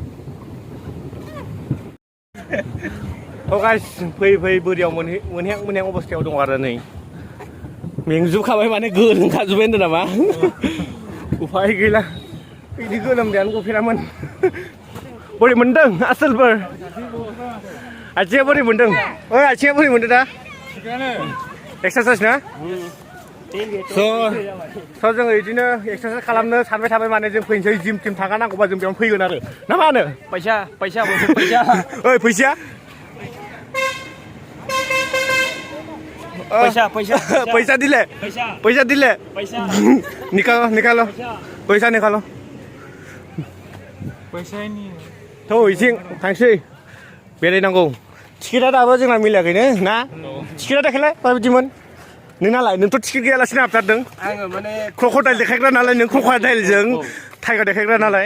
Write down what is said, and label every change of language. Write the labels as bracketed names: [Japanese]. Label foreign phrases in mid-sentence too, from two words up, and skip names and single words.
[Bodo] थ' गाइस फैयै फैयै बोरियाव मोनहैहां अबस्थायाव दं आरो नै मेंजोबखाबाय माने गोलोमखाजोब्बाय होनदों नामा उफाय गैला बिदि गोलोमदैयानो गफेरामोन बोरै मोनदों आसोलफोर आथिङा बोरै मोनदों ओइ आथिङा बोरै मोनदों दा एक्सारसाइस ना स' जोङो बिदिनो एक्सारसाइस खालामनो सानबाय थाबाय माने जों फैनोसै जिम टिम थांखानांगौबा जों बेयावनो फैगोन आरो ना मा होनो पैसा ओइ फैसाया [Assamese] পইচা দিলে নিকালো পইচা নিকালো [Bodo] थ' इथिं थांसै बेरायनांगौ टिकेटआ दाबो जोंना मिलायाखैनो ना टिकेटआ देखायलाय माबायदिमोन नोंनालाय नोंथ' टिकेट गैयालासिनो हाबथारदों आङो माने क्रक'डाइल देखायग्रा नालाय नों क्रक'डाइलजों टाइगार देखायग्रा नालाय